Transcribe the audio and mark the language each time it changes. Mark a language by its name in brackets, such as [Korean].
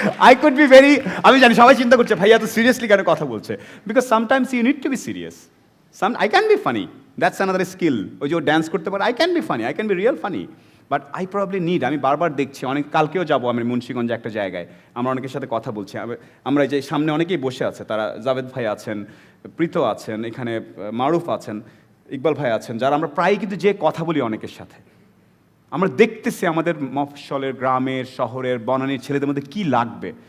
[English] I could be very, [Bangla] আমি জানি সবাই চিন্তা করছে ভাইয়া তো সিরিয়াসলি কেন কথা বলছে, [English] Because sometimes you need to be serious. I can be funny, that's another skill. [Bangla] ওই যে ড্যান্স করতে পারে, [English] I can be funny, I can be real funny, but I probably need, [Bangla] আমি বারবার দেখছি, অনেক কালকেও যাবো আমি মুন্সিগঞ্জে একটা জায়গায়, আমরা অনেকের সাথে কথা বলছি, আমরা যে সামনে অনেকেই বসে আছে, তারা জাভেদ ভাই আছেন, প্রীত আছেন, এখানে মারুফ আছেন, ইকবাল ভাই আছেন, যারা আমরা প্রায় কিন্তু যে কথা বলি অনেকের সাথে, আমরা দেখতেছি আমাদের মফস্বলের, গ্রামের, শহরের, বনানীর ছেলেদের মধ্যে কি লাগবে।